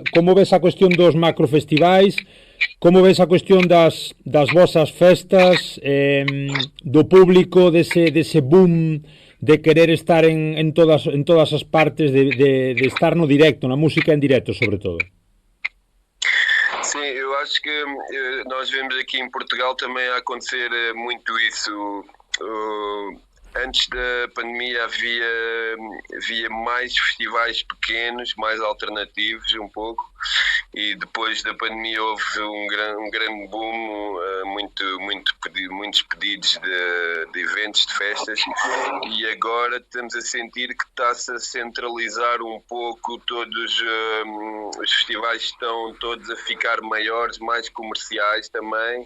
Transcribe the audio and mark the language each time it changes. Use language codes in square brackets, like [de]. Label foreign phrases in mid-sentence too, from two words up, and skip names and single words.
[gl] Como ves a cuestión dos macrofestivais? Como ves a cuestión das vosas festas, do público, dese boom de querer estar en todas as partes, de estar no directo, na música en directo, sobre todo? [pt] Sim, eu acho que nós vemos aqui em Portugal também a acontecer muito isso. Antes da pandemia havia mais festivais pequenos, mais alternativos um pouco, e depois da pandemia houve um grande boom, muitos pedidos de eventos, de festas, e agora estamos a sentir que está-se a centralizar um pouco, todos os festivais estão todos a ficar maiores, mais comerciais também.